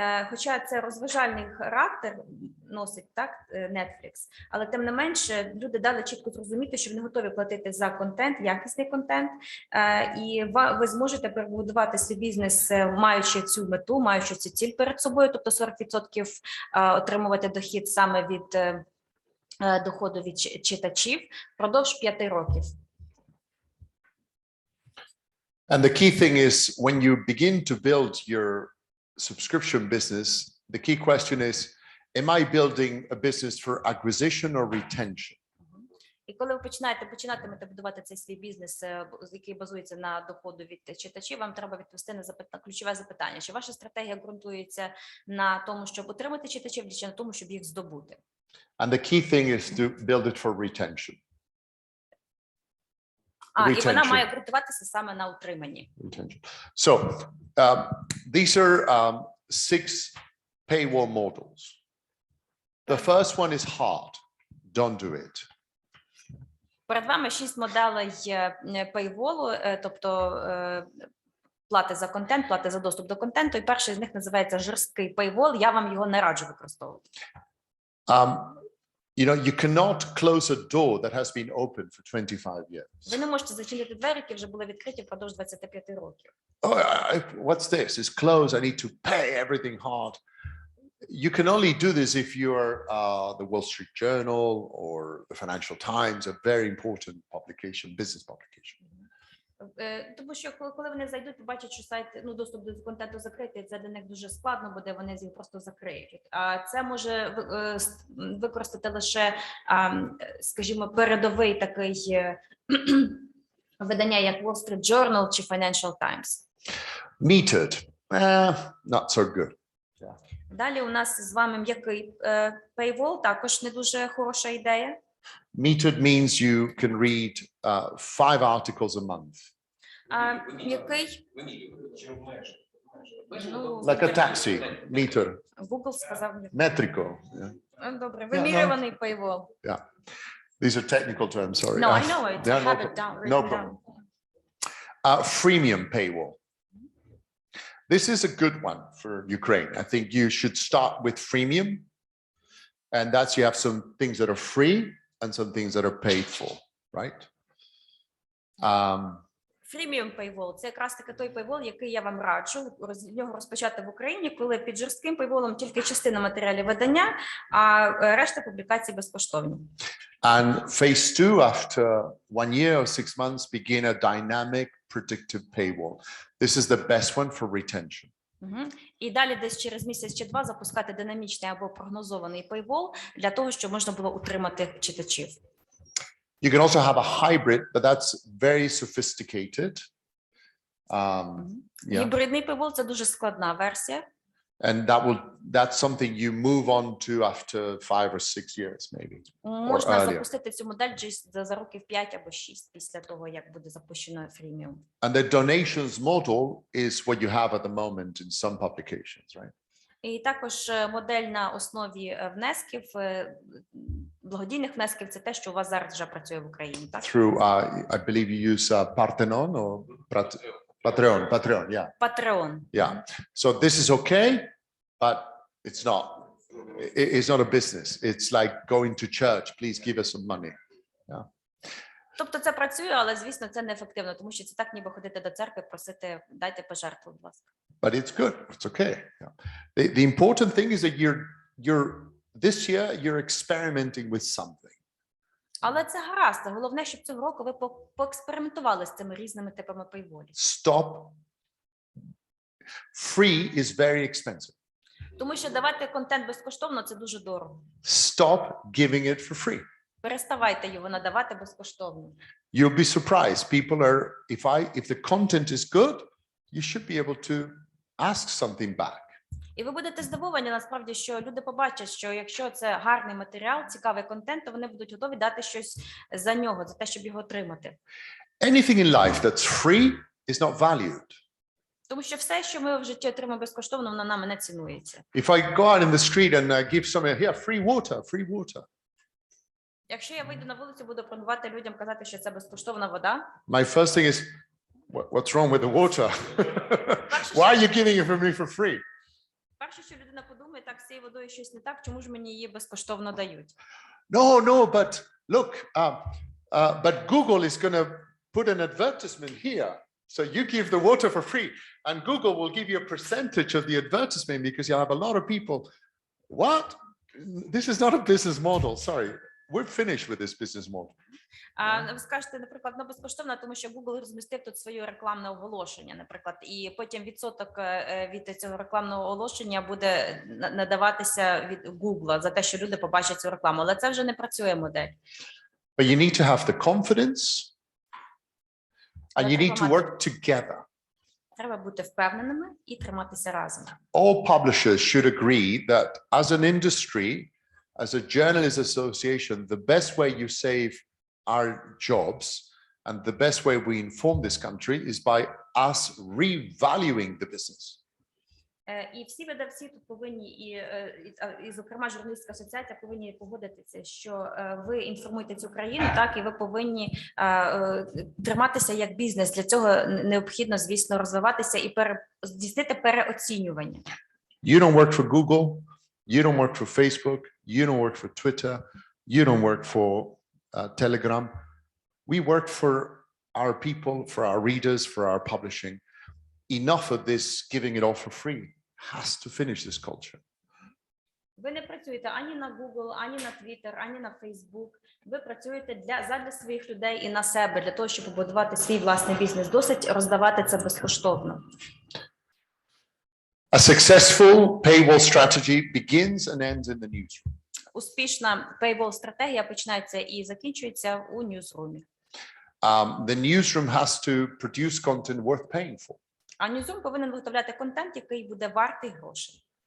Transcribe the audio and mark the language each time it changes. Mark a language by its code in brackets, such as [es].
[uk] Хоча це розважальний характер носить, так, Netflix, але тим не менше люди дали чітко зрозуміти, що вони готові платити за контент, якісний контент, і ви зможете перебудувати свій бізнес, маючи цю мету, маючи цю ціль перед собою, тобто 40% отримувати дохід саме від доходу від читачів впродовж 5 років. [en] And the key thing is when you begin to build your subscription business, the key question is, am I building a business for acquisition or retention? [uk] І коли ви починатимете будувати цей свій бізнес, який базується на доходу від читачів, вам треба відповісти на ключове запитання, чи ваша стратегія ґрунтується на тому, щоб отримати читачів, чи на тому, щоб їх здобути. [en] And the key thing is to build it for retention. [uk] І вона має ґрунтуватися саме на утриманні. [en] So, these are 6 paywall models. The first one is hard. Don't do it. [uk] Перед вами 6 моделей пейволу, тобто плати за контент, плати за доступ до контенту, і перший з них називається жорсткий пейвол, я вам його не раджу використовувати. [en] You know, you cannot close a door that has been open for 25 years. [uk] Ви не можете зачинити двері, які вже були відкриті впродовж 25 років. [en] Oh, what's this? It's closed. I need to pay everything hard. You can only do this if you're the Wall Street Journal or the Financial Times, a very important publication, business publication. [uk] Тому що коли вони зайдуть, побачать, що сайт, доступ до контенту закритий, це для них дуже складно буде, вони його просто закриють. А це може використати лише, скажімо, передовий такий видання, як Wall Street Journal чи Financial Times. [en] Metered, not so good. [uk] Далі у нас з вами м'який paywall, також не дуже хороша ідея. [en] Metered means you can read 5 articles a month, [uk] М'який, ну, [en] like a taxi, meter, [uk] Google сказав м'який. [en] metrico. Yeah. [uk] Добре, вимірюваний paywall. [en] Yeah. These are technical terms, sorry. No, I know it. I Yeah, have no it down, no written problem. down. Freemium paywall. This is a good one for Ukraine. I think you should start with freemium. And that's you have some things that are free and some things that are paid for, right? [uk] Freemium paywall – це якраз таки той paywall, який я вам раджу з нього розпочати в Україні, коли під жорстким paywall тільки частина матеріалів видання, а решта публікацій безкоштовні. [en] And phase 2, after 1 year or 6 months, begin a dynamic predictive paywall. This is the best one for retention. [uk] І далі десь через місяць чи два запускати динамічний або прогнозований paywall для того, щоб можна було утримати читачів. [en] You can also have a hybrid, but that's very sophisticated. Yeah. [uk] Гібридний paywall – це дуже складна версія. [en] And that's something you move on to after 5 or 6 years, maybe. [uk] Можна запустити цю модель за років 5 або 6 після того, як буде запущено freemium. [en] And the donations model is what you have at the moment in some publications, right? [uk] І також модель на основі внесків, благодійних внесків – це те, що у вас зараз вже працює в Україні, так? [en] Through, I believe you use Parthenon or Patreon, yeah. Patreon. Yeah. So this is okay, but it's not. It's not a business. It's like going to church. Please give us some money. Yeah. [uk] Тобто це працює, але, звісно, це неефективно, тому що це так, ніби ходити до церкви, просити, дайте пожертву, будь ласка. [en] But it's good. It's okay. Yeah. The important thing is that this year you're experimenting with something. [uk] Але це гаразд. Головне, щоб цього року ви поекспериментували з цими різними типами paywallів. [en] Stop. Free is very expensive. [uk] Тому що давати контент безкоштовно – це дуже дорого. [en] Stop giving it for free. [uk] Переставайте його надавати безкоштовно. [en] You'll be surprised. People are, if the content is good, you should be able to ask something back. [uk] І ви будете здивовані, насправді, що люди побачать, що якщо це гарний матеріал, цікавий контент, то вони будуть готові дати щось за нього, за те, щоб його отримати. [en] Anything in life that's free is not valued. [uk] Тому що все, що ми в житті отримаємо безкоштовно, воно нами не цінується. [en] If I go out in the street and give someone here free water. [uk] Якщо я вийду на вулицю, буду пропонувати людям казати, що це безкоштовна вода. [en] My first thing is, what's wrong with the water? Why are you giving it for me for free? [uk] Перше, що людина подумає, так, з цією водою щось не так, чому ж мені її безкоштовно дають? [en] No, but look, but Google is going to put an advertisement here. So you give the water for free, and Google will give you a percentage of the advertisement because you have a lot of people. What? This is not a business model. Sorry, we're finished with this business model. [uk] Ви скажете, наприклад, безкоштовно, тому що Google розмістив тут своє рекламне оголошення, наприклад, і потім відсоток від цього рекламного оголошення буде надаватися від Google за те, що люди побачать цю рекламу. Але це вже не працює модель. [en] But you need to have the confidence, and you need to work together. [uk] Треба бути впевненими і триматися разом. [en] All publishers should agree that as an industry, as a journalist association, the best way you save our jobs and the best way we inform this country is by us revaluing the business. [uk] І всі видавці тут повинні, і зокрема Журналістська асоціація повинні погодитися, що ви інформуєте цю країну, так, і ви повинні триматися як бізнес. Для цього необхідно, звісно, розвиватися і здійснити переоцінювання. [en] You don't work for Google, you don't work for Facebook, you don't work for Twitter, you don't work for Telegram. We work for our people, for our readers, for our publishing. Enough of this giving it all for free has to finish this culture. [uk] Ви не працюєте ані на Google, ані на Twitter, ані на Facebook. Ви працюєте задля своїх людей і на себе, для того, щоб побудувати свій власний бізнес. Досить роздавати це безкоштовно. [en] A successful paywall strategy begins and ends in the newsroom. [uk] Успішна paywall-стратегія починається і закінчується у ньюсрумі. [en] The newsroom has to produce content worth paying for. [uk] А ньюсрум повинен виготовляти контент, який буде вартий грошей.